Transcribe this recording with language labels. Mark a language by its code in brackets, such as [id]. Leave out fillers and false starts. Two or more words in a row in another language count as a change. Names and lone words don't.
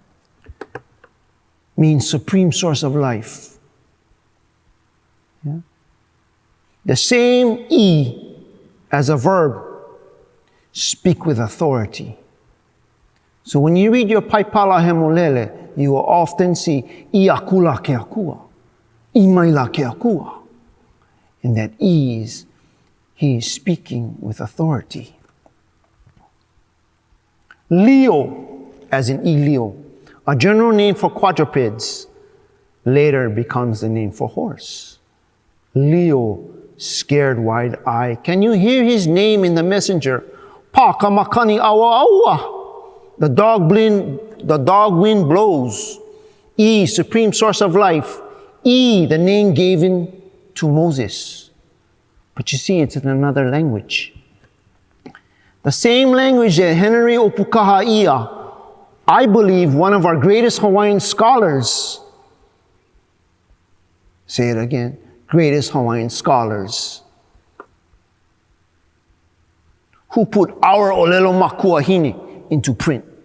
[en] Means supreme source of life. Yeah? The same I as a verb, speak with authority. So when you read your Paipala Hemolele, you will often see [haw] I akula ke akua, I maila ke akua. [en] And that is, he is speaking with authority. Leo, as in Leo, a general name for quadrupeds, later becomes the name for horse. Leo, scared wide-eyed. Can you hear his name in the messenger? [haw] Pa kamakani awa awa. [en] The dog wind blows. E, supreme source of life. E, the name given to Moses. But you see, it's in another language. The same language that Henry Opukaha'ia, I believe one of our greatest Hawaiian scholars, say it again, greatest Hawaiian scholars, who put our [haw] Olelo Makuahine [en] into print.